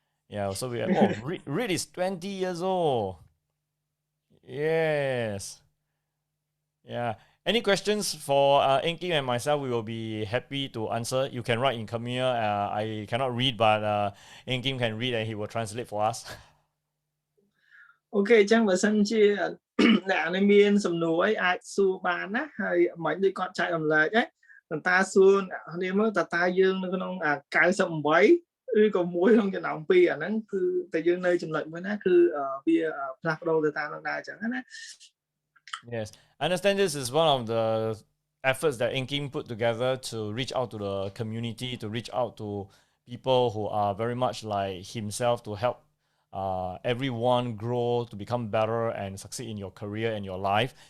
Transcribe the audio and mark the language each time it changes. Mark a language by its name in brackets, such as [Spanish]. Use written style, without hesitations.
[English] Yeah. So we Reed is 20 years old. Yes. Yeah. Any questions for Inky and myself? We will be happy to answer. You can write in Khmer. I cannot read, but Inky can read and he will translate for us. [Khmer] អូខេអញ្ចឹងបើសិនជាអ្នកនេះមានសំណួរអីអាចសួរបានណាហើយមិនដូចគាត់ចែករំលែកហ្នឹងប៉ុន្តែសួរអ្នកនេះមើលតើយើងនៅក្នុង98ឬក៏មួយក្នុងចំណោម2អាហ្នឹងគឺតែយើងនៅចំណុចមួយណាគឺវាផ្លាស់ប្ដូរទៅតាមនឹងដែរអញ្ចឹងណា [English] Yes, I understand this is one of the efforts that Inking put together to reach out to the community, to reach out to people who are very much like himself, to help everyone grow, to become better and succeed in your career and your life.